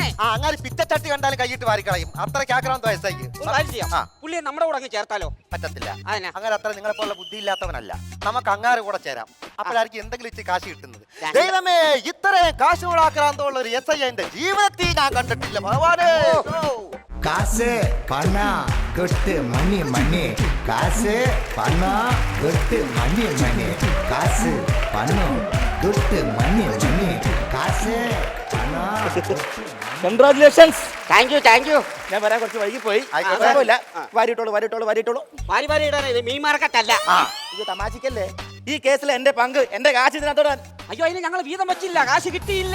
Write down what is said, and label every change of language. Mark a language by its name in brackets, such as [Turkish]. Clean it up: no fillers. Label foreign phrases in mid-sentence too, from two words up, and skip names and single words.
[Malayalam] അങ്ങനെ പിച്ചച്ചട്ടി കണ്ടാലും കൈയിട്ട് വാരി കളയും. അത്രയ്ക്ക് ആക്രാന്തോ SI. ഒരു കാര്യം ചെയ്യാം, പുള്ളിയെ നമ്മുടെ കൂടെ അങ്ങ് ചേർത്താലോ? പറ്റത്തില്ല. അതിനാ? അങ്ങനെ അത്ര നിങ്ങളെ പോലുള്ള ബുദ്ധിയില്ലാത്തവനല്ല. നമുക്ക് അങ്ങാരെ കൂടെ ചേരാം. അപ്പോഴായിരിക്കും എന്തെങ്കിലും ഇച്ചിരി കാശ് കിട്ടുന്നത്. ദൈവമേ, ഇത്രയും കാശുകൂടെ ആക്രാന്തമുള്ള ഒരു SI എന്റെ ജീവിതത്തിൽ ഞാൻ കണ്ടിട്ടില്ല ഭഗവാനേ. [Tamil] காசு பணம் கொட்டு மணி மணி காசு பணம் கொட்டு மணி மணி காசு பணம் கொட்டு மணி மணி [Malayalam] കാശ് പണം. കൺഗ്രാറ്റുലേഷൻസ്. [English] thank you, thank you. [Malayalam] ഞാൻ വരാൻ കുറച്ച് വൈകി പോയി. ആയിക്കോട്ടെ. കുഴപ്പമില്ല. വാരിട്ടോളൂ. വാരി വാരി ഇടാനേ, ഇത് മീൻ മാർക്കറ്റല്ല. ഇത് തമാശക്കല്ലേ? ഈ കേസിൽ എന്റെ പങ്ക്, എന്റെ കാശ് ഇതിനകത്തോടാൻ. അയ്യോ, അതിന് ഞങ്ങൾ വീതം വെച്ചില്ല, കാശ് കിട്ടിയില്ല.